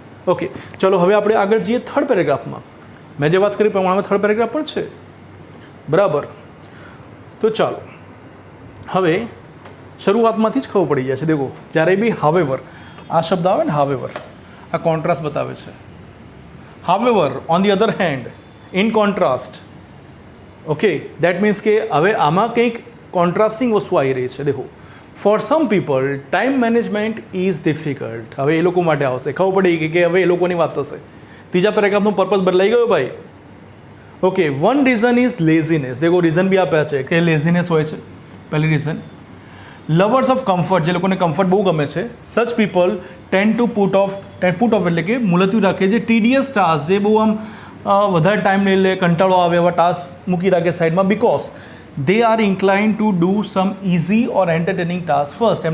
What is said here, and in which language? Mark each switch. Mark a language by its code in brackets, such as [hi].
[gu] Okay, ચલો હવે આપણે આગળ જઈએ થર્ડ પેરેગ્રાફમાં. મેં જે વાત કરી પ્રમાણે થર્ડ પેરેગ્રાફ પણ છે, બરાબર. તો ચાલો હવે શરૂઆતમાંથી જ ખબર પડી જાય છે. દેખો, જ્યારે બી હાવેવર આ શબ્દ આવે ને, હાવેવર આ કોન્ટ્રાસ્ટ બતાવે છે, [en] However, on the other hand, in contrast, okay, that means [gu] કે હવે આમાં કંઈક કોન્ટ્રાસ્ટિંગ વસ્તુ આવી રહી છે. [en] દેખો, for some people time management is difficult. [gu] હવે એ લોકો માટે આવશે, ખબર પડી કે હવે એ લોકોની વાત થશે. ત્રીજા પેરેગ્રાફનો પર્પઝ બદલાઈ ગયો ભાઈ. [en] Okay, one reason is laziness. [gu] દેખો, રીઝન બી આપ્યા છે કે લેઝીનેસ હોય છે. પહેલી રીઝન, લવર્સ ઓફ કમ્ફર્ટ, જે લોકોને કમ્ફર્ટ બહુ ગમે છે, [en] such people tend to put off [gu] એટલે કે મુલતવી રાખે, જે ટીડીએસ ટાસ્ક, જે બહુ આમ વધારે ટાઈમ લઈ લે, કંટાળો આવે એવા ટાસ્ક મૂકી રાખે સાઈડમાં, [en] Because they are incline to do some easy or entertaining task first.